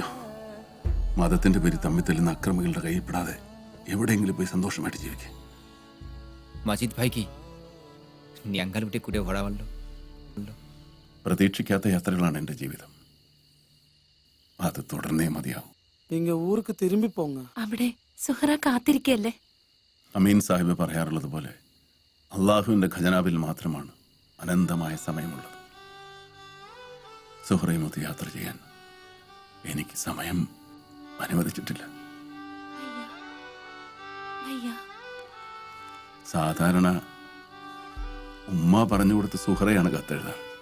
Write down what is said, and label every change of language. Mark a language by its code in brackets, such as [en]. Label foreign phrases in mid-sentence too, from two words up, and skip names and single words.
[ml] മതത്തിന്റെ പേര് തമ്മിൽ തല്ലുന്ന അക്രമികളുടെ കയ്യിൽപ്പെടാതെ എവിടെയെങ്കിലും പോയി സന്തോഷമായിട്ട് ജീവിക്കുക. മജീദ് ഭായിക്ക് ഞങ്ങൾ വിട്ട് കൂടെ ഓടാമല്ലോ. പ്രതീക്ഷിക്കാത്ത യാത്രകളാണ് എൻ്റെ ജീവിതം. അത് തുടർന്നേ മതിയാവും. [ta] நீங்க ஊருக்கு திரும்பி போங்க. [ml] അവിടെ സുഹറ കാത്തിരിക്കല്ലേ? അമീൻ സാഹിബ് പറയാറുള്ളത് പോലെ അള്ളാഹുവിൻ്റെ ഖജനാവിൽ മാത്രമാണ് അനന്തമായ സമയമുള്ളത്. സുഹറയുമൊത്ത് യാത്ര ചെയ്യാൻ എനിക്ക് സമയം അനുവദിച്ചിട്ടില്ല. സാധാരണ ഉമ്മ പറഞ്ഞു കൊടുത്ത് സുഹറയാണ് കത്തെഴുതാറ്.